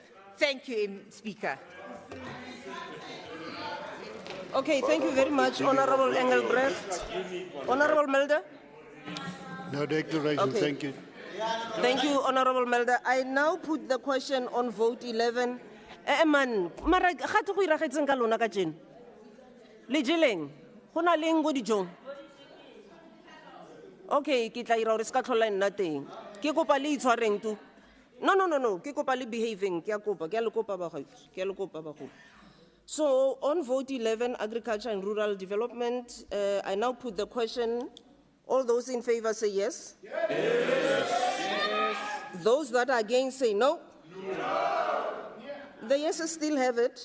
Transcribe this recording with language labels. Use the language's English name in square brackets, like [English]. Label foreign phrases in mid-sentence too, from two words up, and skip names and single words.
[English] Thank you, Speaker. Okay, thank you very much, Honorable Engelbrecht. Honorable Mulder? No declaration, Okay. thank you. Thank you, Honorable Mulder. I now put the question on vote 11. Man, [Tswana] mara ga te go iragetseng ka lona ka jeno. Le jeleng? Go na leng go dijong? Okay, ke tla ira gore se ka tlhola nna teng. Ke kopa le itshwareng tu. No. Ke kopa le behaving. Ke a le kopa bagolo. [English] So, on vote 11, agriculture and rural development, I now put the question. All those in favor say yes. Yes. Those that are against say no. The yeses still have it.